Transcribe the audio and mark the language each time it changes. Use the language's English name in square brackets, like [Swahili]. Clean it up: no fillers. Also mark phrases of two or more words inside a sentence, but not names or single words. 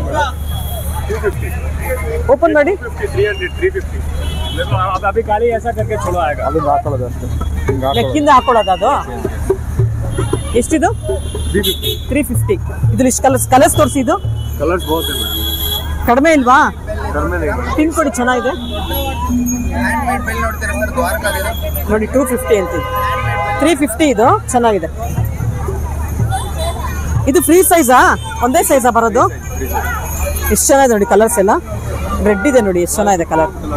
[Kannada] 250. ಓಪನ್ ಮಾಡಿ. 300, 350. [Hindi] देखो अब अभी खाली ऐसा करके छोड़ो आएगा. [Kannada] ಅದನ್ನ ಹಾಕೊಳ್ಳೋದು ಅಷ್ಟೇ. ಹಿಂಗೆ ಹಾಕೊಳ್ಳೋದು. ಲೆಕ್ಕಿಂದ ಹಾಕೊಳ್ಳೋದು ಅದು. ಎಷ್ಟಿದು? 350. 350. ಇದ್ರಲ್ಲಿ ಇಷ್ಟು ಕಲರ್ಸ್ ತೋರಿಸಿ. ಇದು [Hindi] कलर्स बहुत है. [Kannada] ಕಡಿಮೆ ಇಲ್ವಾ? ಪಿನ್ ಕೊಡಿ, ಚೆನ್ನಾಗಿದೆ ನೋಡಿ. 250 ಅಂತೀವಿ, 350 ಇದು ಚೆನ್ನಾಗಿದೆ. ಇದು ಫ್ರೀ ಸೈಜಾ? ಒಂದೇ ಸೈಜಾ ಬರೋದು? ಎಷ್ಟು ಚೆನ್ನಾಗಿದೆ ನೋಡಿ, ಕಲರ್ಸ್ ಎಲ್ಲ ರೆಡ್ ಇದೆ ನೋಡಿ, ಎಷ್ಟು ಚೆನ್ನಾಗಿದೆ ಕಲರ್.